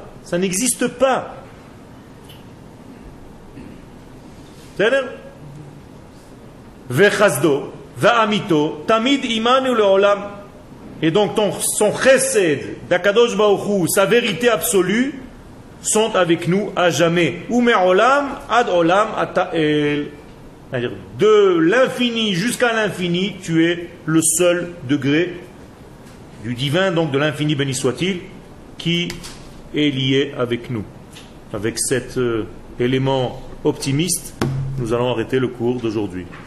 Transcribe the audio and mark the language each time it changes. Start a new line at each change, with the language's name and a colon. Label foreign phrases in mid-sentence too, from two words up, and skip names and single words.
French: Ça n'existe pas. C'est-à-dire
Hebrew: וחסדו ואמיתו תמיד עמנו לעולם.
French: Et donc son chesed d'
Hebrew: הקדוש ברוך הוא,
French: sa vérité absolue, sont avec nous à jamais.
Hebrew: ומעולם עד עולם אתה אל.
French: C'est-à-dire, de l'infini jusqu'à l'infini, tu es le seul degré du divin, donc de l'infini béni soit-il, qui est lié avec nous. Avec cet élément optimiste, nous allons arrêter le cours d'aujourd'hui.